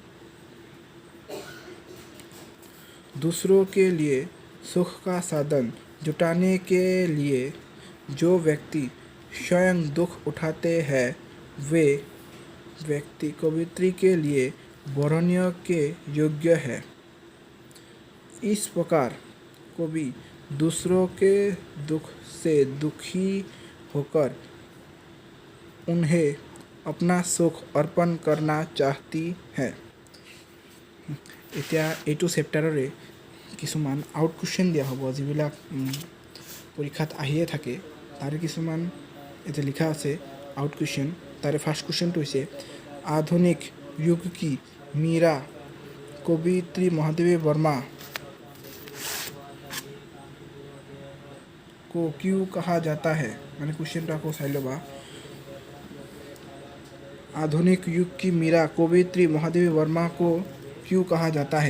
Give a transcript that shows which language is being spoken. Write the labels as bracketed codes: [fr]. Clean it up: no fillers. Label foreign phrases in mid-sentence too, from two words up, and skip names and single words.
[hi] दूसरों के लिए सुख का साधन जुटाने के लिए जो व्यक्ति स्वयं दुख उठाते हैं, वे व्यक्ति कवित्री के लिए वरण्य के योग्य है। इस प्रकार कवि दूसरों के दुख से दुखी होकर उन्हें अपना सुख अर्पण करना चाहती है। [as] এতিয়া এইটো চেপ্টাৰৰে কিছুমান [en] out question [as] দিয়া হ'ব যিবিলাক পৰীক্ষাত আহিয়ে থাকে তাৰে কিছুমান এতিয়া লিখা আছে [en] out question. [as] তাৰে ফাৰ্ষ্ট কুৱেশ্যনটো হৈছে [hi] आधुनिक युग की मीरा कवयित्री महादेवी वर्मा को क्यों कहा जाता है। मैंने क्वेश्चन को चाह लबा। आधुनिक युग की मीरा कवयित्री महादेवी वर्मा को क्यों कहा जाता है।